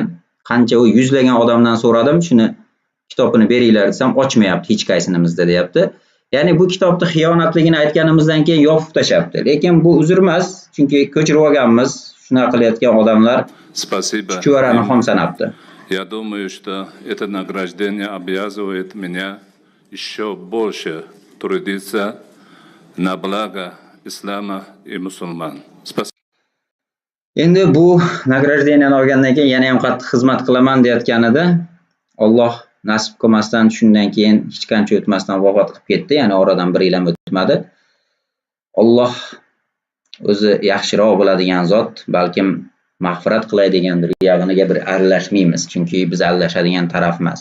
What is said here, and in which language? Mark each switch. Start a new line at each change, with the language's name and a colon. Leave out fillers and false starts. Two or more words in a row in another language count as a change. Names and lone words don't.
Uzbek: Qancha u yuzlagan odamdan so'radim, shuni kitobini beringlar desam ochmayapti hech qaysinimizda deyapti. Ya'ni bu kitobni xiyonatligini aytganimizdan keyin yopib tashabdi. Lekin bu uzr emas, chunki ko'chirib olganmiz. Shunaqa qilayotgan odamlar chuchvarani xom sanabdi.
Russian: Я думаю, что это награждение обязывает меня еще больше трудиться на благо ислама и мусульман.
Uzbek: Endi bu nagradeniani olgandan keyin yana ham qattiq xizmat qilaman deyotganida Alloh nasib qilmasdan shundan keyin hech qancha o'tmasdan vafot qilib ketdi. Ya'ni oradan 1 yil ham o'tmadi. Alloh o'zi yaxshiroq biladigan zot, balkim mag'firat qilaydigandir, yog'iga bir aralashmaymiz, chunki biz aralashadigan taraf emas.